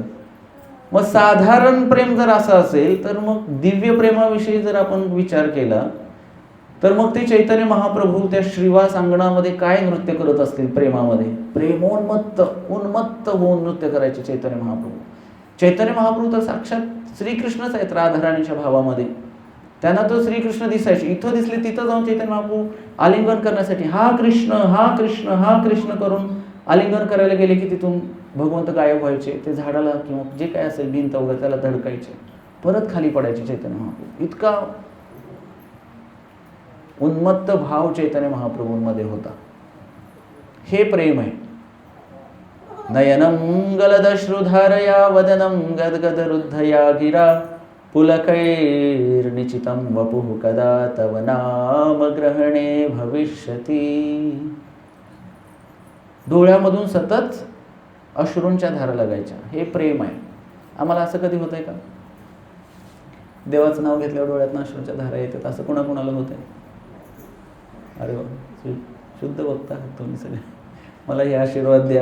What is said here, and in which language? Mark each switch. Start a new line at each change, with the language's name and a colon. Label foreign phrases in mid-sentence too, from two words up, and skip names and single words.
Marathi: मग साधारण प्रेम जर असं असेल तर मग दिव्य प्रेमाविषयी जर आपण विचार केला तर मग ते चैतन्य महाप्रभू त्या श्रीवास अंगणामध्ये काय नृत्य करत असतील प्रेमामध्ये. प्रेमोन्मत्त, उन्मत्त होऊन नृत्य करायचे चैतन्य महाप्रभू. चैतन्य महाप्रभू तर साक्षात श्रीकृष्णच आहेत राधाराणीच्या भावामध्ये. त्यांना तो श्रीकृष्ण दिसायचे. इथं दिसले तिथं जाऊन चैतन्य महाप्रभू आलिंगन करण्यासाठी हा कृष्ण हा कृष्ण हा कृष्ण करून आलिंगन करायला गेले की तिथून भगवंत गायब व्हायचे. ते झाडाला किंवा जे काय असेल भिंत वगैरे त्याला धडकायचे, परत खाली पडायचे चैतन्य महाप्रभू. इतका उन्मत्त भाव चैतन्य महाप्रभूंमध्ये होता. हे प्रेम आहे.
Sanskrit: नयनं गलदश्रुधारया वदनं गदगदरुद्धया गिरा पुलकैर्निचितं वपुः कदा तव नाम ग्रहणे भविष्यति.
Marathi: डोळ्यामधून सतत अश्रूंच्या धारा लागायच्या. हे प्रेम आहे. आम्हाला असं कधी होतंय का? देवाचं नाव घेतल्यावर डोळ्यातनं अश्रूच्या धारा येतात, असं कोणाकोणाला होतंय? अरे वा, शुद्ध बघता तुम्ही सगळे, मला हे आशीर्वाद द्या.